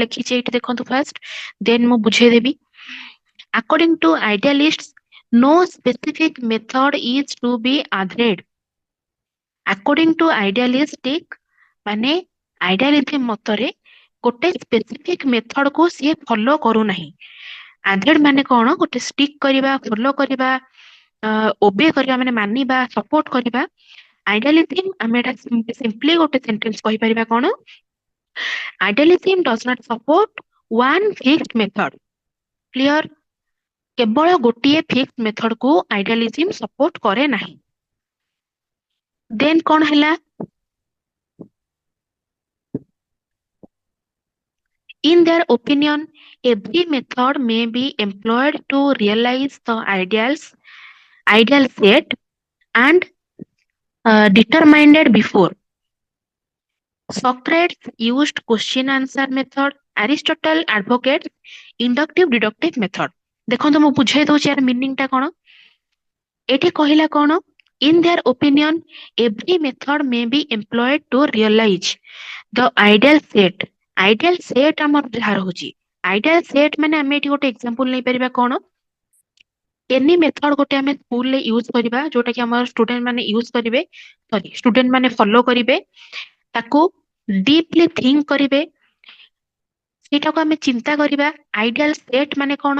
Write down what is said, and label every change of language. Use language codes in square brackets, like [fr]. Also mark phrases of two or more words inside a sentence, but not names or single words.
[or] ଲେଖିଛି ଏଇଠି ଦେଖନ୍ତୁ [en] first then [or] ମୁଁ ବୁଝେଇଦେବି [en] according to idealists no specific method is to be adhered according to idealistic [or] ମାନେ ଆଇଡିଆଲିଜିମ ମତରେ ଗୋଟେ [en] specific method [or] କୁ ସିଏ ଫଲୋ କରୁନାହିଁ ଆଡେଡ ମାନେ କଣ ଗୋଟେ ଷ୍ଟିକ କରିବା ଫଲୋ କରିବା ଓବେ କରିବା ମାନେ ମାନିବା ସପୋର୍ଟ କରିବା ଆଇଡିଆଲିଜିମ ଆମେ ଏଟା ସିମ୍ପଲି ଗୋଟେ ସେଣ୍ଟେନ୍ସ କହିପାରିବା କଣ [en] idealism does not support one fixed method clear [or] କେବଳ ଗୋଟିଏ [en] fix method [or] କୁ ଆଇଡିଆଲିଜିମ ସପୋର୍ଟ କରେ ନାହିଁ [en] ଦେନ୍ [or] କଣ ହେଲା [en] in their opinion every method may be employed to realize the ideal set and determined before Socrates used question answer method. Aristotle advocates inductive deductive method. [or] ଦେଖନ୍ତୁ ମୁଁ ବୁଝେଇ ଦଉଛି ୟାର ମିନିଂ ଟା କଣ। ଏଠି କହିଲା କଣ? [en] In their opinion, every method may be employed to realize the ideal set. Ideal set [or] ଆମର ଯାହା ରହୁଛି, [en] ideal set [or] ମାନେ ଆମେ ଏଠି ଗୋଟେ ଏକ୍ସାମ୍ପଲ ନେଇପାରିବା କଣ? [en] any method [or] ଗୋଟେ ଆମେ ସ୍କୁଲରେ ୟୁଜ କରିବା, ଯୋଉଟା କି ଆମର ଷ୍ଟୁଡେଣ୍ଟ ମାନେ ୟୁଜ କରିବେ, ସରି ଷ୍ଟୁଡେଣ୍ଟ ମାନେ ଫଲୋ କରିବେ, ତାକୁ [en] deeply think [or] କରିବେ, ସେଇଟାକୁ ଆମେ ଚିନ୍ତା କରିବା। [en] ideal set [or] ମାନେ କଣ?